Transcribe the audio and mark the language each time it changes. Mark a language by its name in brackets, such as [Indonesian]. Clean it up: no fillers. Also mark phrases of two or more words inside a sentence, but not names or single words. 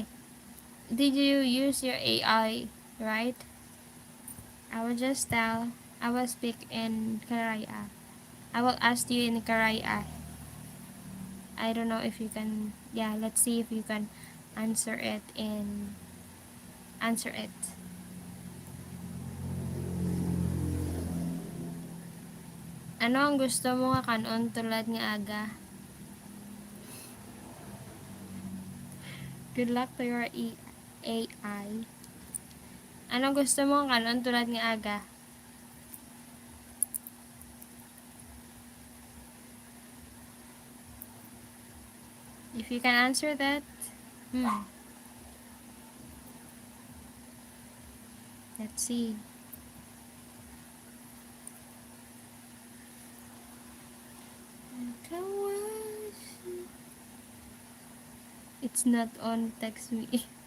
[English] Did you use your AI, right? I will just tell. I will speak in Karaya. I will ask you in Karaya. I don't know if you can. Yeah, let's see if you can answer it in answer it. [Kinaray-a] Ano ang gusto mo nga kanon tulad nga aga? [English] Good luck to your AI. [Kinaray-a] Ano gusto mo nga kanon tulad nga aga? [English] If you can answer that, let's see. It's not on, text me.